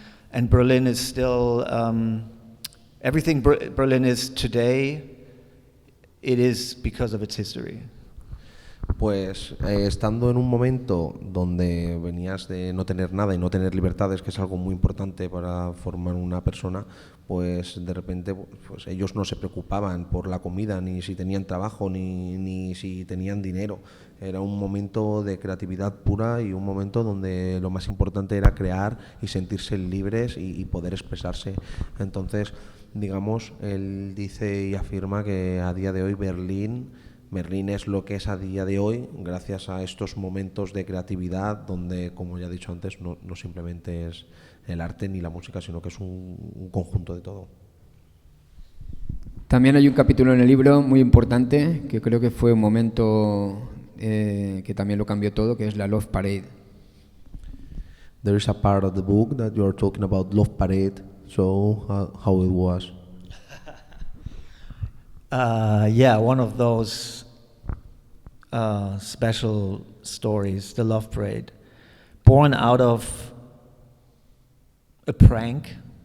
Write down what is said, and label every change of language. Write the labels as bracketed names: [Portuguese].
[English] And Berlin is still everything Berlin is today. It is because of its history. [Spanish] Pues estando en un momento donde venías de no tener nada y no tener libertades, que es algo muy importante para formar una persona, pues de repente pues ellos no se preocupaban por la comida, ni si tenían trabajo, ni si tenían dinero. Era un momento de creatividad pura y un momento donde lo más importante era crear y sentirse libres y poder expresarse. Entonces, digamos, él dice y afirma que a día de hoy Berlín es lo que es a día de hoy gracias a estos momentos de creatividad donde, como ya he dicho antes, no simplemente es el arte ni la música, sino que es un conjunto de todo. También hay un capítulo en el libro muy importante que creo que fue un momento que también lo cambió todo, que es la Love Parade. [English] There is a part of the book that you are talking about Love Parade, so how it was. Yeah, one of those special stories, the Love Parade, born out of a prank.